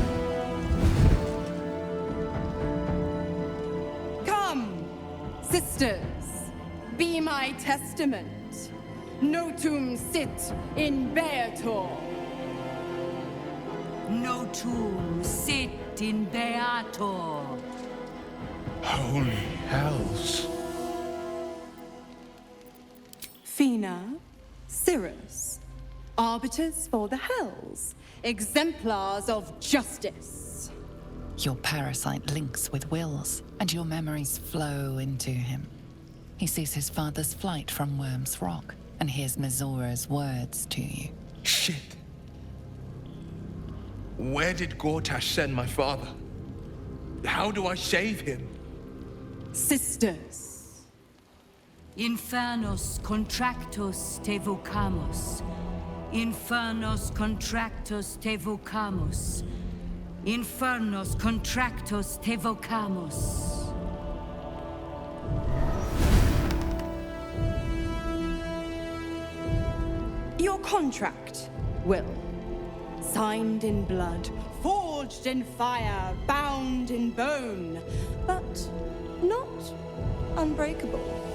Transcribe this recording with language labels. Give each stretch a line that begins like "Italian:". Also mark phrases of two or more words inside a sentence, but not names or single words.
English: Come, sisters, be my testament.
Latin: Notum sit in beator. Notum sit in beator.
English: Holy hells. Fina, Cirrus, arbiters for the hells, exemplars of justice. Your parasite links with Will's, and your memories flow into him. He sees his father's flight from Worm's Rock, and hears Mizora's words to you. Shit. Where did Gortash send my father? How do I save him? Sisters.
Latin: Infernos contractus te vocamus. Infernos contractus te vocamus. Infernos contractus te vocamus.
English: Your contract, Will. Signed in blood, forged in fire, bound in bone, but not unbreakable.